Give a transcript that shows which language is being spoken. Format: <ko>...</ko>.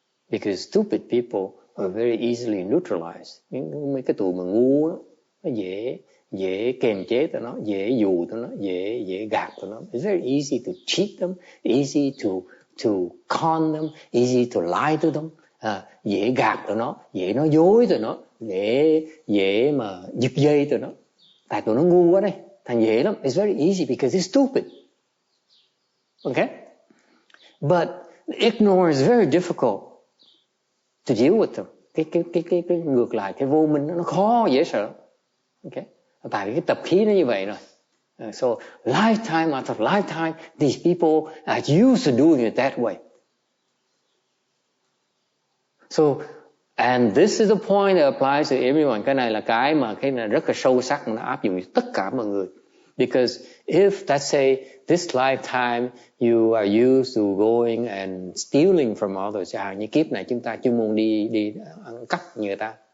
<en>Because stupid people are very easily neutralized.</en> <vi>Mấy cái tụi mà ngu đó, nó dễ kềm chế tụi nó, dễ dụ tụi nó, dễ gạt tụi nó.</vi> <en>It's very easy to cheat them, easy to con them, easy to lie to them.</en> <vi>Dễ gạt tụi nó, dễ nói dối tụi nó, dễ mà giật dây tụi nó. Tại tụi nó ngu quá đây, thành dễ lắm.</vi> <en>It's very easy because it's stupid. Okay? But ignorance is very difficult to deal with them.</en> <vi>Cái ngược lại, cái vô minh nó khó, dễ sợ. Okay? Tại vì cái tập khí nó như vậy rồi.</vi> <en>So lifetime after lifetime, these people are used to doing it that way. So, and this is the point that applies to everyone.</en> <vi>Cái này là cái này rất là sâu sắc mà nó áp dụng cho tất cả mọi người.</vi> <en>Because if, let's say, this lifetime you are used to going and stealing from others,</en> <vi>như kiếp này chúng ta chuyên môn đi ăn cắp người ta.</vi>